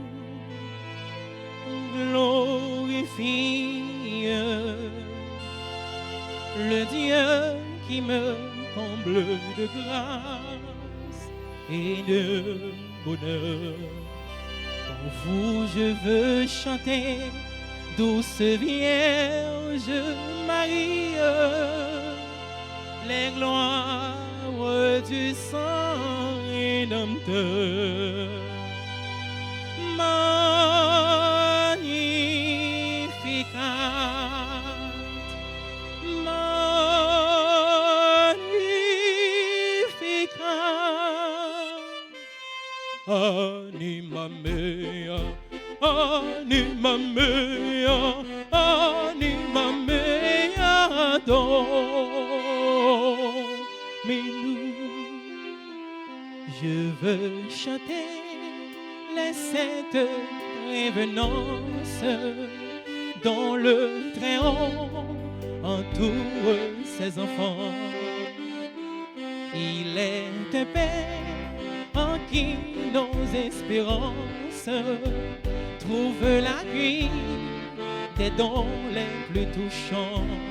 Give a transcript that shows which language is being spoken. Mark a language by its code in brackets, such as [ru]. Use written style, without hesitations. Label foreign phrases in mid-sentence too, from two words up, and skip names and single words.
[fr] glorifie le Dieu qui me comble de grâce et de bonheur. Pour vous je veux chanter, douce Vierge Marie, les gloires du sang rédempteur. [la] Magnificat, magnificat, anima mea, anima mea, anima mea, domine. [fr] Je veux chanter les saintes prévenances dont le Très-Haut entoure ses enfants. Il est un Père en qui nos espérances trouvent l'appui des dons les plus touchants.